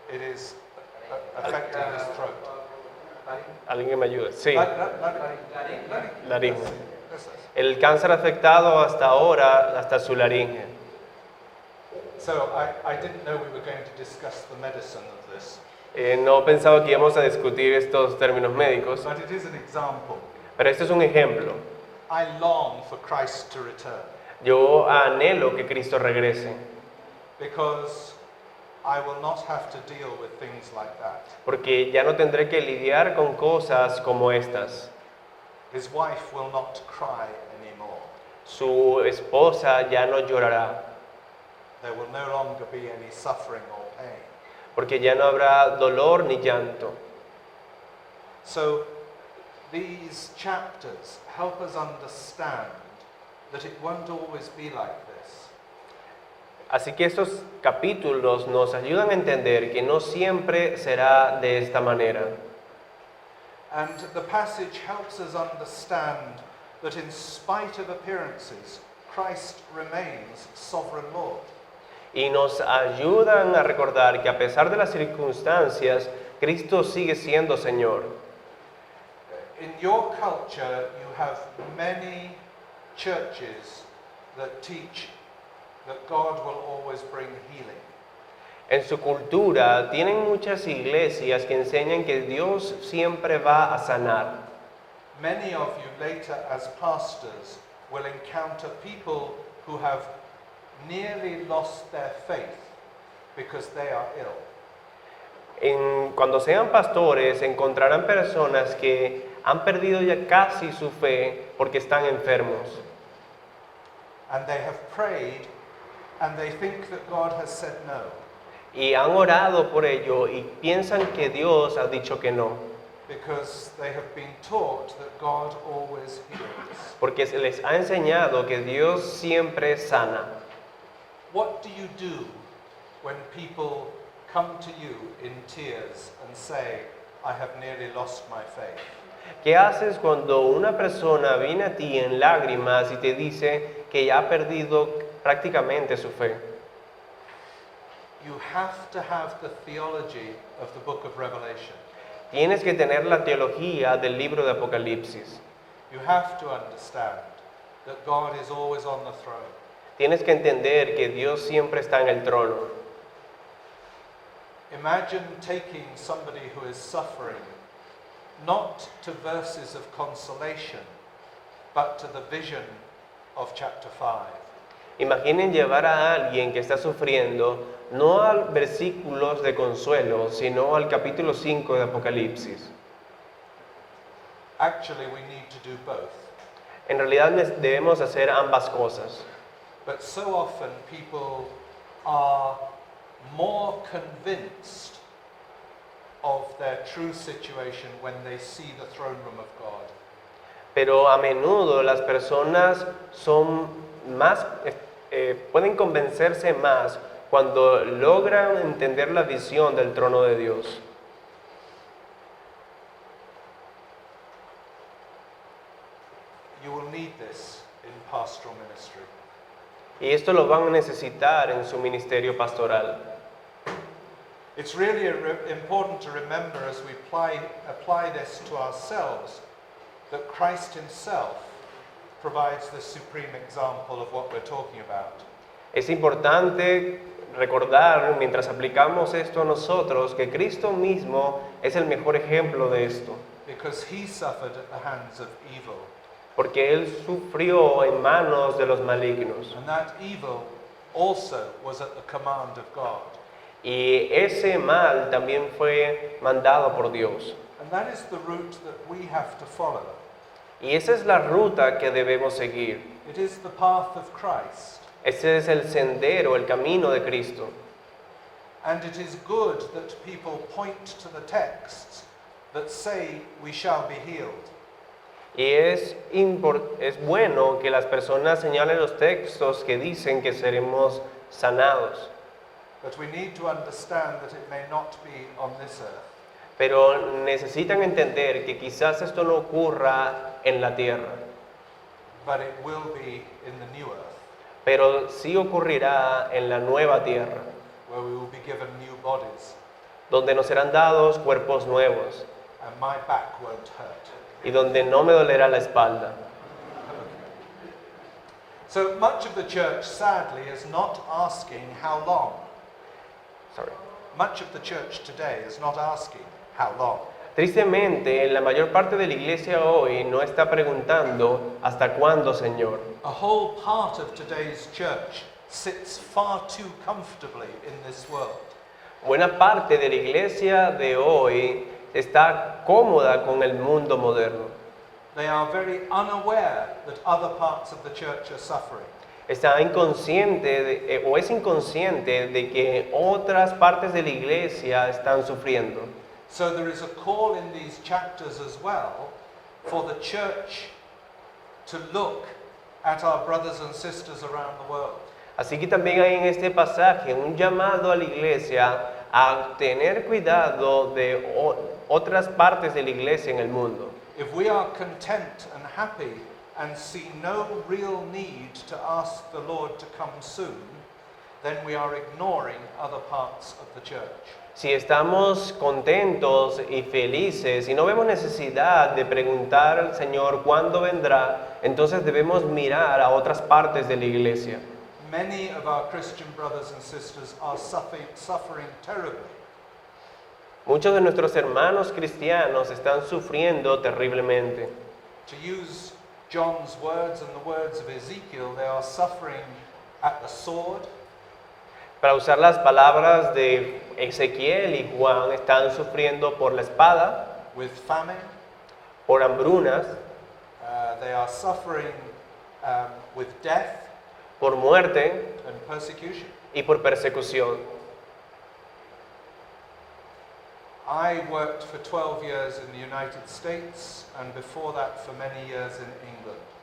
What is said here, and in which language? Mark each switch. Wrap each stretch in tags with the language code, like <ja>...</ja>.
<en>It is affecting his throat.</en> <es>Alguien que me ayude. Sí, laringe.</es> <en>This is.</en> <es>El cáncer ha afectado hasta ahora hasta su laringe.</es> <en>So I didn't know we were going to discuss the medicine of this,</en> <es>No pensaba que íbamos a discutir estos términos médicos,</es> <en>but it is an example.</en> <es>pero este es un ejemplo.</es> <en>I long for Christ to return</en> <es>Yo anhelo que Cristo regrese,</es> <en>because I will not have to deal with things like that.</en> <es>porque ya no tendré que lidiar con cosas como estas.</es> <en>His wife will not cry anymore.</en> <es>Su esposa ya no llorará,</es> <en>There will no longer be any suffering or pain.</en> <es>porque ya no habrá dolor ni llanto.</es> <en>So these chapters help us understand that it won't always be like this.</en> <es>Así que estos capítulos nos ayudan a entender que no siempre será de esta manera.</es> <en>And the passage helps us understand that in spite of appearances, Christ remains sovereign Lord.</en> <es>Y nos ayudan a recordar que a pesar de las circunstancias, Cristo sigue siendo Señor.</es> <en>In your culture, you have many churches that teach that God will always bring healing.</en> <es>En su cultura tienen muchas iglesias que enseñan que Dios siempre va a sanar.</es> <en>many of you later as pastors will encounter people who have nearly lost their faith because they are ill.</en> <es>Cuando sean pastores, encontrarán personas que han perdido ya casi su fe porque están enfermos.</es> <en>And they have prayed and they think that God has said no.</en> <es>Y han orado por ello y piensan que Dios ha dicho que no,</es> <en>Because they have been taught that God always heals.</en> <es>porque se les ha enseñado que Dios siempre sana.</es> <en>What do you do when people come to you in tears and say, I have nearly lost my faith?</en> <es>¿Qué haces cuando una persona viene a ti en lágrimas y te dice que ya ha perdido prácticamente su fe?</es> <en>You have to have the theology of the book of Revelation.</en> <es>Tienes que tener la teología del libro de Apocalipsis.</es> <en>You have to understand that God is always on the throne.</en> <es>Tienes que entender que Dios siempre está en el trono.</es> <en>Imagine taking somebody who is suffering not to verses of consolation, but to the vision of chapter 5.</en> <es>Imaginen llevar a alguien que está sufriendo no a versículos de consuelo, sino al capítulo 5 de Apocalipsis.</es> <en>Actually, we need to do both.</en> <es>En realidad debemos hacer ambas cosas.</es> <en>But so often people are more convinced of their true situation when they see the throne room of God.</en> <es>Pero a menudo las personas son más, pueden convencerse más cuando logran entender la visión del trono de Dios.</es> <en>You will need this in pastoral ministry.</en> <es>Y esto lo van a necesitar en su ministerio pastoral.</es> <en>It's really important to remember as we apply this to ourselves that Christ himself provides the supreme example of what we're talking about.</en> <es>Es importante recordar, mientras aplicamos esto a nosotros, que Cristo mismo es el mejor ejemplo de esto.</es> <en>Because he suffered at the hands of evil.</en> <es>Porque Él sufrió en manos de los malignos.</es> <en>And that evil also was at the command of God.</en> <es>Y ese mal también fue mandado por Dios.</es> <en>And that is the route that we have to follow.</en> <es>Y esa es la ruta que debemos seguir.</es> <en>It is the path of Christ.</en> <es>Ese es el sendero, el camino de Cristo.</es> <en>And it is good that people point to the texts that say we shall be healed.</en> <es>Y es bueno que las personas señalen los textos que dicen que seremos sanados.</es> <en>But we need to understand that it may not be on this earth.</en> <es>Pero necesitan entender que quizás esto no ocurra en la tierra,</es> <en>But it will be in the new earth,</en> <es>pero sí ocurrirá en la nueva tierra,</es> <en>where we will be given new bodies,</en> <es>donde nos serán dados cuerpos nuevos</es> <en>and my back won't hurt.</en> <es>y donde no me dolerá la espalda.</es> <en>So much of the church, sadly, is not asking how long. Sorry. Much of the church today is not asking how long.</en> <es>Tristemente, la mayor parte de la iglesia hoy no está preguntando ¿hasta cuándo, Señor?</es> <en>A whole part of today's church sits far too comfortably in this world.</en> <es>Buena parte de la iglesia de hoy está cómoda con el mundo moderno.</es> <en>They are very unaware that other parts of the church are suffering.</en> <es>Está inconsciente o es inconsciente de que otras partes de la iglesia están sufriendo.</es> <en>So there is a call in these chapters as well for the church to look at our brothers and sisters around the world.</en> <es>Así que también hay en este pasaje un llamado a la iglesia a tener cuidado de otras partes de la iglesia en el mundo.</es> <en>If we are content and happy and see no real need to ask the Lord to come soon, then we are ignoring other parts of the church.</en> <es>Si estamos contentos y felices y no vemos necesidad de preguntar al Señor cuándo vendrá, entonces debemos mirar a otras partes de la iglesia.</es> <en>Many of our Christian brothers and sisters are suffering terribly.</en> <es>Muchos de nuestros hermanos cristianos están sufriendo terriblemente.</es> <en>To use John's words and the words of Ezekiel, they are suffering at the sword,</en> <es>Para usar las palabras de Ezequiel y Juan, están sufriendo por la espada,</es> <en>with famine.</en> <es>por hambrunas,</es> <en>They are suffering with death</en> <es>por muerte</es> <en>and persecution.</en> <es>y por persecución.</es> <en>I worked for 12 years in the United States and before that for many years in England.</en>